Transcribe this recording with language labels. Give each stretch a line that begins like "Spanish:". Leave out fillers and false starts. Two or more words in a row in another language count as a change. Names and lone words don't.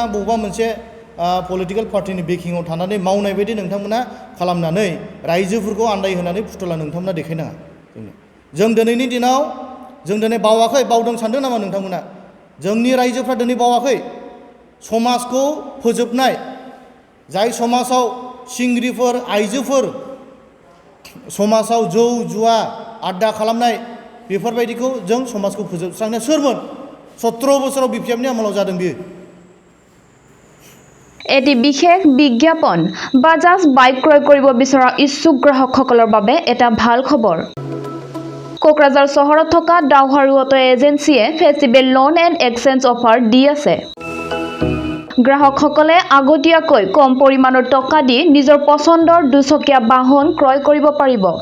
Bodo: बबेबा मोनसे पलिटिकेल पार्टिनि बेकिंआव थानानै मावनाय बायदि नोंथांमोना खालामनानै रायजोफोरखौ आन्दायहोनानै फुथुला नोंथांमोना देखायनाङा जों दिनैनि दिनाव जों दिनै बावाखै बावदों सानदों नामा नोंथांमोना जोंनि रायजोफ्रा दिनै बावाखै समाजखौ फोजोबनाय जाय समाजाव सिंग्रिफोर आइजोफोर समाजाव जौ जुवा आड्डा खालामनाय बेफोरबायदिखौ जों समाजखौ फोजोबस्रांनाया सोरमोन 17 बोसोराव बिपिएफनि आमोलाव जादों बियो
Assamese: এটি বিশেষ বিজ্ঞাপন বাজাজ বাইক ক্ৰয় কৰিব বিচৰা ইচ্ছুক গ্ৰাহকসকলৰ বাবে এটা ভাল খবৰ কোকৰাঝাৰ চহৰত থকা ডাউহাৰু অটো এজেন্সিয়ে ফেষ্টিভেল লোন এণ্ড এক্সচেঞ্জ অফাৰ দি আছে গ্ৰাহকসকলে আগতীয়াকৈ কম পৰিমাণৰ টকা দি নিজৰ পছন্দৰ দুচকীয়া বাহন ক্ৰয় কৰিব পাৰিব